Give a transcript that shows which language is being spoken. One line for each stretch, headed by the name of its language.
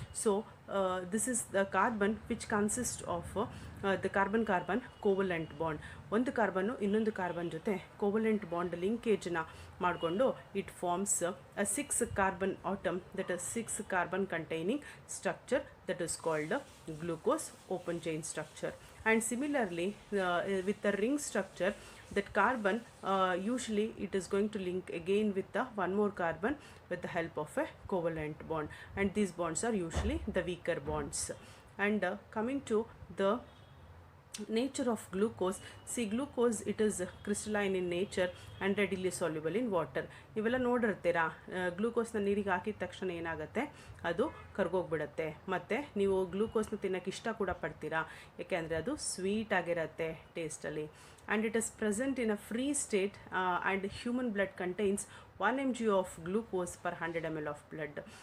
English: So this is the carbon which consists of the carbon covalent bond.
Kannada: ಒಂದು carbon ಇನ್ನೊಂದು carbon ಜೊತೆ covalent bond ಲಿಂಕೇಜ್ನ ಮಾಡಿಕೊಂಡು
English: It forms a 6 carbon atom, that is 6 carbon containing structure, that is called glucose open chain structure. And similarly with the ring structure, that carbon usually it is going to link again with the one more carbon with the help of a covalent bond, and these bonds are usually the weaker bonds. And coming to the nature of glucose, see glucose it is crystalline in nature and readily soluble in water.
Kannada: ಇವೆಲ್ಲ ನೋಡಿರ್ತೀರಾ, ಗ್ಲೂಕೋಸ್ನ ನೀರಿಗೆ ಹಾಕಿದ ತಕ್ಷಣ ಏನಾಗುತ್ತೆ, ಅದು ಕರ್ಗೋಗ್ಬಿಡುತ್ತೆ. ಮತ್ತು ನೀವು ಗ್ಲೂಕೋಸ್ನ ತಿನ್ನೋಕ್ಕೆ ಇಷ್ಟ ಕೂಡ ಪಡ್ತೀರಾ, ಏಕೆಂದರೆ ಅದು ಸ್ವೀಟ್ ಆಗಿರುತ್ತೆ ಟೇಸ್ಟಲ್ಲಿ.
English: And it is present in a free state and human blood contains 1 mg of glucose per 100 ml of blood.